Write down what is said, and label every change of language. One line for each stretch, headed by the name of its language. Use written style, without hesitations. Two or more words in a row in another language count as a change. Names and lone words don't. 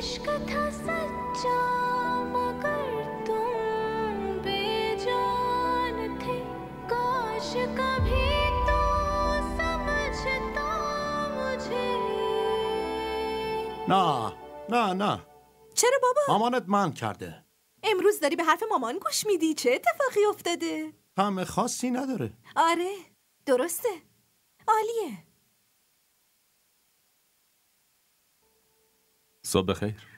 Hindi: था सच्चा मगर तुम बेजान थे काश कभी तो समझता मुझे
Persian: نه چرا بابا؟ مامانت من کرده. امروز داری به حرف مامان گوش میدی؟ چه اتفاقی افتاده؟ طعم خاصی نداره. آره درسته عالیه. صبح بخیر.